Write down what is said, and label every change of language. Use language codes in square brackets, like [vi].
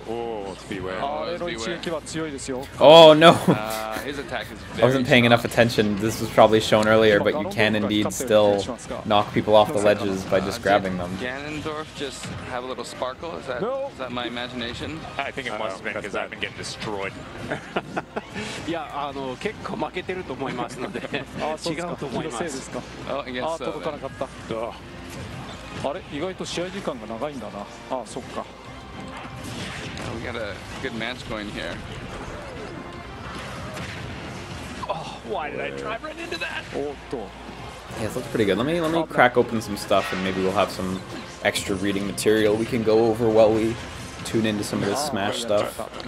[ja] おー、beware。あれの一撃は強いですよ。 [en] Oh no! His attack is I wasn't paying enough attention. This was probably shown earlier, but you can indeed still knock people off the ledges by just grabbing them. Ganondorf just have a little sparkle? Is that my imagination? I think it must have been because I've been getting destroyed. [ja] いや、結構負けてると思いますので、違うと思います。 [en] Oh, I guess so. [ja] 届かなかった。あれ、意外と試合時間が長いんだな。あ、そっか。 [en] We got a good match going here. Oh, why did I drive right into that? Yeah, this looks pretty good. Let me crack open some stuff, and maybe we'll have some extra reading material we can go over while we tune into some of this Smash stuff.